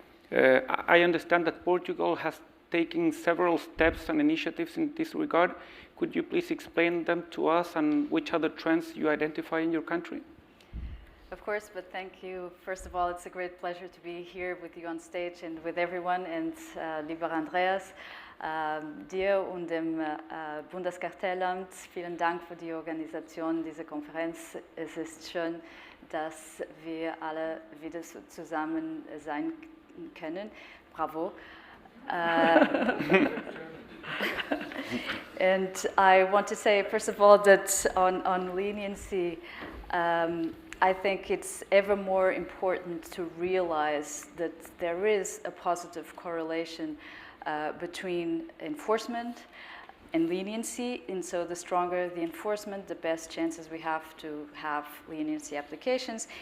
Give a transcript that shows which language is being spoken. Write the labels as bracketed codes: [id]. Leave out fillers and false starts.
[en] I understand that Portugal has taken several steps and initiatives in this regard. Could you please explain them to us and which other trends you identify in your country? Of course, but thank you. First of all, it's a great pleasure to be here with you on stage and with everyone. [de] And lieber Andreas, dir und dem Bundeskartellamt, vielen Dank für die Organisation dieser Konferenz. Es ist schön, dass wir alle wieder zusammen sein können. [en] Bravo. And I want to say, first of all, that on leniency, I think it's ever more important to realize that there is a positive correlation between enforcement and leniency, and so the stronger the enforcement, the best chances we have to have leniency applications.